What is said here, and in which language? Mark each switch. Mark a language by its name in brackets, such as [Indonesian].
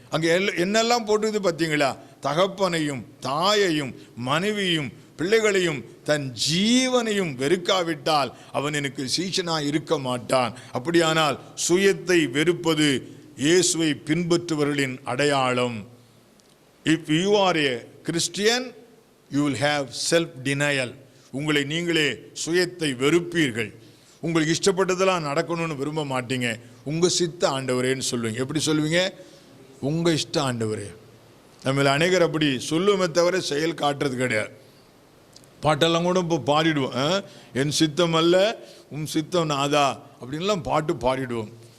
[Tamil] அங்கே என்னெல்லாம் போட்டுது பார்த்தீங்களா? தகப்பனையும் தாயையும் மனைவியும் பிள்ளைகளையும் தன் ஜீவனையும் வெறுக்காவிட்டால் அவன் எனக்கு சீஷனாக இருக்க மாட்டான். அப்படியானால் சுயத்தை வெறுப்பது இயேசுவை பின்பற்றுபவர்களின் அடையாளம். [English] If you are a Christian, you will have self-denial. [Tamil] உங்களை நீங்களே சுயத்தை வெறுப்பீர்கள். உங்களுக்கு இஷ்டப்பட்டதெல்லாம் நடக்கணும்னு விரும்ப மாட்டீங்க. உங்கள் சித்த ஆண்டவரேன்னு சொல்லுவீங்க. எப்படி சொல்லுவீங்க? உங்கள் இஷ்ட ஆண்டவரே. நம்ம அநேகர் அப்படி சொல்லுவோமே தவிர செயல் காட்டுறது கிடையாது. பாட்டெல்லாம் கூட இப்போ பாடிடுவோம். என் சித்தம் அல்ல உம் சித்தம் நாதா அப்படின்லாம் பாட்டு பாடிடுவோம்.